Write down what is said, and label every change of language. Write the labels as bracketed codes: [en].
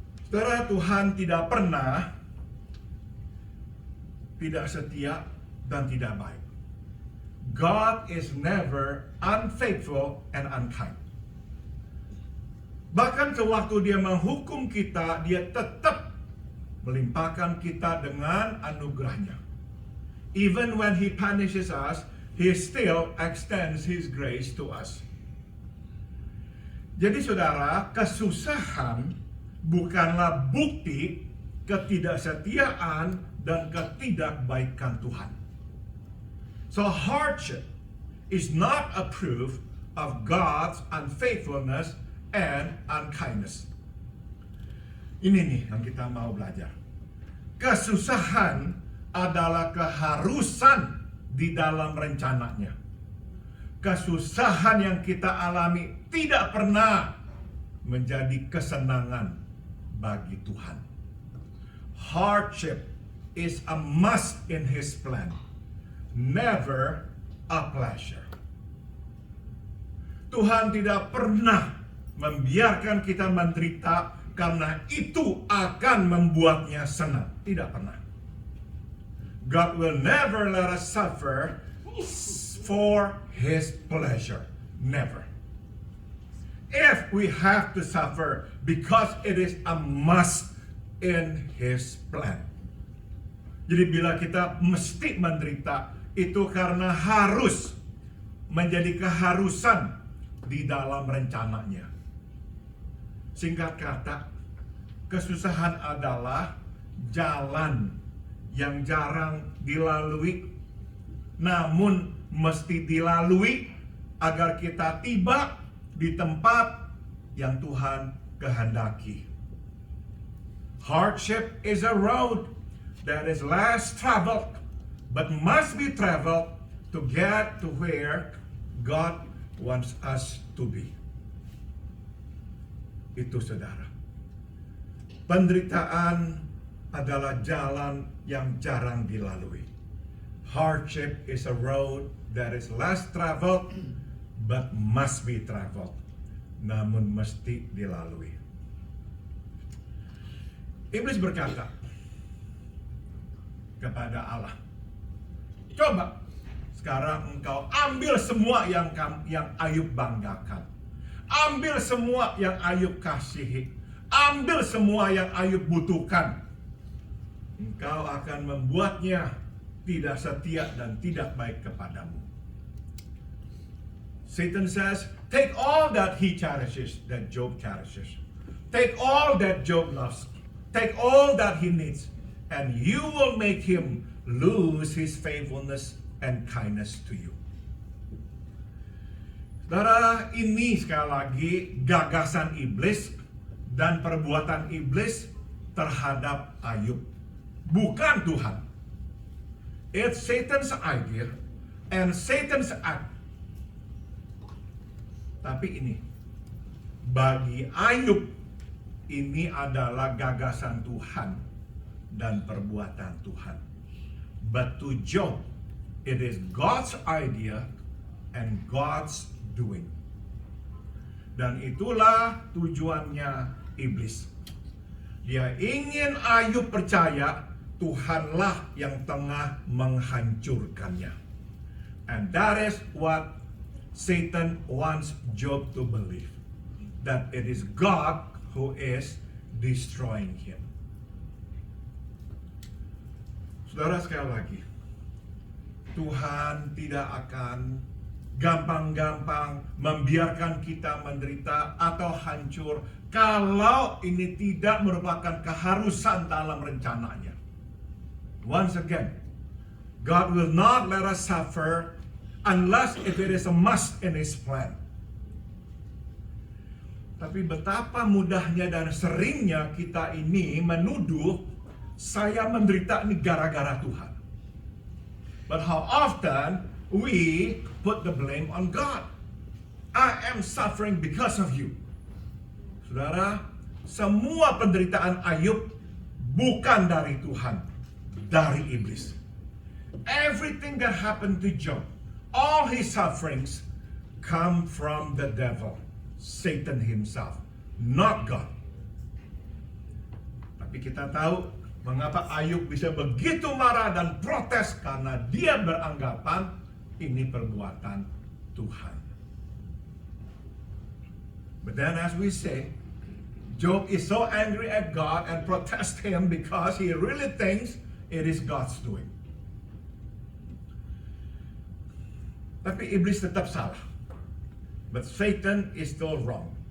[id] Saudara, Tuhan tidak pernah tidak setia dan tidak baik. [en] God is never unfaithful and unkind. [id] Bahkan sewaktu Dia menghukum kita, Dia tetap melimpahkan kita dengan anugerahnya. [en] Even when He punishes us, He still extends His grace to us. [id] Jadi saudara, kesusahan bukanlah bukti ketidaksetiaan dan ketidakbaikan Tuhan. [en] So hardship is not a proof of God's unfaithfulness and unkindness. [id] Ini nih yang kita mau belajar. Kesusahan adalah keharusan di dalam rencananya. Kesusahan yang kita alami tidak pernah menjadi kesenangan bagi Tuhan. [en] Hardship is a must in His plan, never a pleasure. [id] Tuhan tidak pernah membiarkan kita menderita karena itu akan membuatnya senang. Tidak pernah. [en] God will never let us suffer for His pleasure. Never. If we have to suffer because it is a must in His plan. [id] Jadi bila kita mesti menderita, itu karena harus menjadi keharusan di dalam rencananya. Singkat kata, kesusahan adalah jalan yang jarang dilalui, namun mesti dilalui agar kita tiba di tempat yang Tuhan kehendaki. [en] Hardship is a road that is less traveled, but must be traveled to get to where God wants us to be. [id] Itu saudara. Penderitaan adalah jalan yang jarang dilalui. [en] Hardship is a road that is less traveled, but must be traveled. [id] Namun mesti dilalui. Iblis berkata kepada Allah, coba sekarang engkau ambil semua yang Ayub banggakan. Ambil semua yang Ayub kasihi. Ambil semua yang Ayub butuhkan. Engkau akan membuatnya tidak setia dan tidak baik kepadamu. [en] Satan says, take all that he cherishes, that Job cherishes. Take all that Job loves. Take all that he needs. And you will make him lose his faithfulness and kindness to you. [id] Saudara, ini sekali lagi gagasan iblis dan perbuatan iblis terhadap Ayub. Bukan Tuhan. [en] It's Satan's idea and Satan's act. [id] Tapi ini, bagi Ayub, ini adalah gagasan Tuhan dan perbuatan Tuhan. [en] But to Job, it is God's idea and God's doing. [id] Dan itulah tujuannya iblis. Dia ingin Ayub percaya Tuhanlah yang tengah menghancurkannya. [en] And that is what Satan wants Job to believe. That it is God who is destroying him. [id] Saudara, sekali lagi, Tuhan tidak akan gampang-gampang membiarkan kita menderita atau hancur kalau ini tidak merupakan keharusan dalam rencananya. [en] Once again, God will not let us suffer unless if it is a must in His plan. [id] Tapi betapa mudahnya dan seringnya kita ini menuduh saya menderita ini gara-gara Tuhan. [en] But how often we put the blame on God. I am suffering because of you. [id] Saudara, semua penderitaan Ayub bukan dari Tuhan, dari iblis. [en] Everything that happened to Job, all his sufferings come from the devil, Satan himself, not God. [id] Tapi kita tahu mengapa Ayub bisa begitu marah dan protes, karena dia beranggapan ini perbuatan Tuhan. [en] But then as we say, Job is so angry at God and protests him because he really thinks it is God's doing. [id] Tapi iblis tetap salah. [en] But Satan is still wrong.